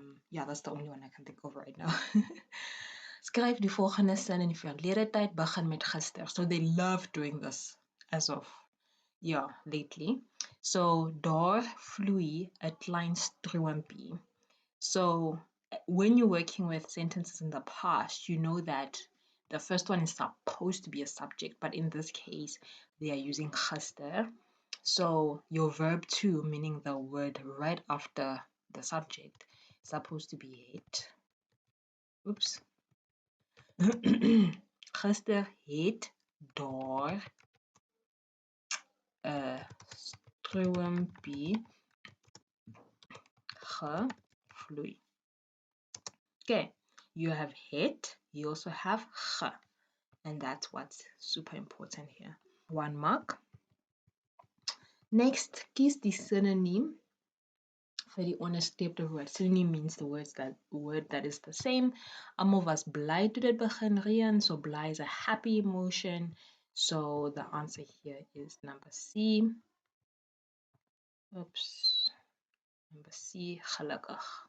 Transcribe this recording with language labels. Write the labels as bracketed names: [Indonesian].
[English] Yeah, that's the only one I can think of right now. [Afrikaans] Skryf die volgende sin in die verlede tyd begin met gister. [English] So they love doing this as of lately. [Afrikaans] So daar vloei 'n klein stroompie. [English] So when you're working with sentences in the past, you know that the first one is supposed to be a subject, but in this case, they are using gister. So your verb to, meaning the word right after the subject, is supposed to be het. Oops. [Afrikaans] Gister het daar 'n stroompie gevloei. [English] Okay, you have het, you also have ge, and that's what's super important here. 1 mark. [Afrikaans] Next, kies die synoniem vir die onderstreepte woord. [English] Synonym means the word that is the same. [Afrikaans] Almal was bly toe dit begin reën, [English] so bly is a happy emotion. So the answer here is number C. Oops. Number C, gelukkig.